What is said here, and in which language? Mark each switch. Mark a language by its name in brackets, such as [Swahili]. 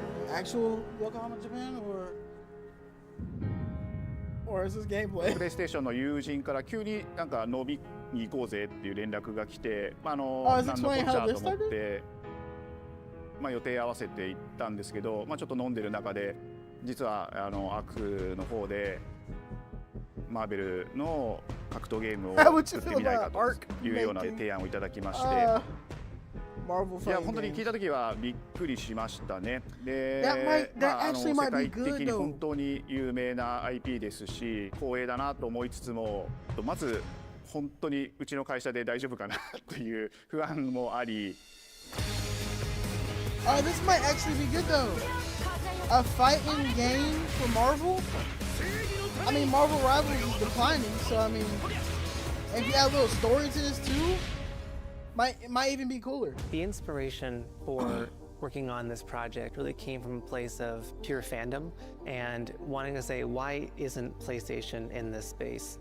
[English] Actual Yokohama, Japan, or is this gameplay? [Japanese] プレイステーションの友人から急になんか飲みに行こうぜっていう連絡が来て、何のこっちゃと思って、予定合わせて行ったんですけど、ちょっと飲んでる中で実はアークの方でマーベルの格闘ゲームを作ってみないかというような提案をいただきまして。いや本当に聞いたときはびっくりしましたね。で、世界的に本当に有名な IP ですし、光栄だなと思いつつも、まず本当にうちの会社で大丈夫かなという不安もあり。 [English] This might actually be good though. A fighting game for Marvel. I mean, Marvel Rivals is declining, so I mean, if you add a little story to this too. It might even be cooler. The inspiration for working on this project really came from a place of pure fandom and wanting to say, why isn't PlayStation in this space?